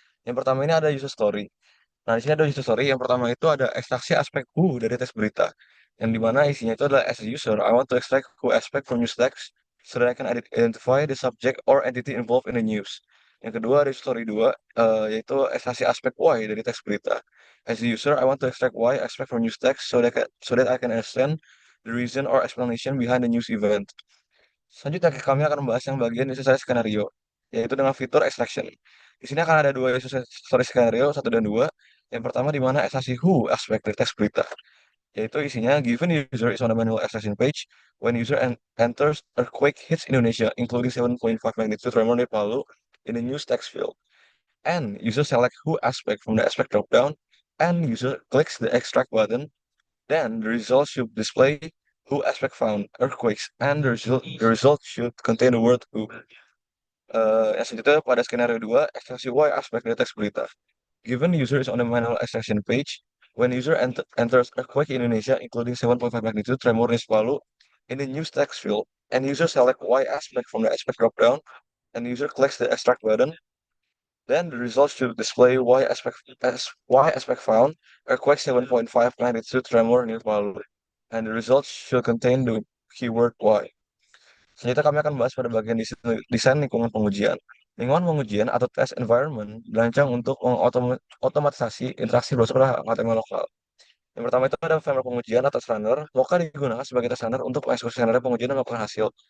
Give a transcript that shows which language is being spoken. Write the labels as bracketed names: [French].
[Indonesian] Yang pertama ini ada user story. Nah, di sini ada user story. Yang pertama itu ada ekstraksi aspek who dari teks berita. Yang dimana isinya itu adalah [English] as a user, I want to extract who aspect from news text so that I can identify the subject or entity involved in the news. [Indonesian] Yang kedua ada user story 2, yaitu ekstraksi aspek why dari teks berita. [English] As a user, I want to extract why aspect from news text so that I can understand the reason or explanation behind the news event. [Indonesian] Selanjutnya kami akan membahas yang bagian user story skenario, yaitu dengan fitur extraction. Di sini akan ada dua user story skenario, satu dan dua. Yang pertama di mana ekstraksi who aspek dari teks berita, yaitu isinya [English] given user is on a manual extraction page, when user enters earthquake hits Indonesia, including 7.5 magnitude tremor near Palu in the news text field, and user select who aspect from the aspect dropdown, and user clicks the extract button, then the result should display who aspect found, earthquakes, and the result should contain the word who. [Indonesian] Yang selanjutnya pada skenario 2, ekstraksi Y aspek dari teks berita. [English] Given user is on the manual extraction page, when user enters earthquake in Indonesia, including 7.5 magnitude tremor in Palu, in the news text field, and user select Y aspect from the aspect dropdown, and user clicks the extract button, then the results should display Y aspect found, earthquake 7.5 magnitude tremor near Palu, and the results should contain the keyword Y. [Indonesian] Selanjutnya kami akan bahas pada bagian desain lingkungan pengujian. Lingkungan pengujian atau test environment dirancang untuk mengotomatisasi interaksi browser HTML lokal. Yang pertama itu ada framework pengujian atau runner. Mocha digunakan sebagai test runner untuk mengeksekusi skenario pengujian dan melakukan hasil.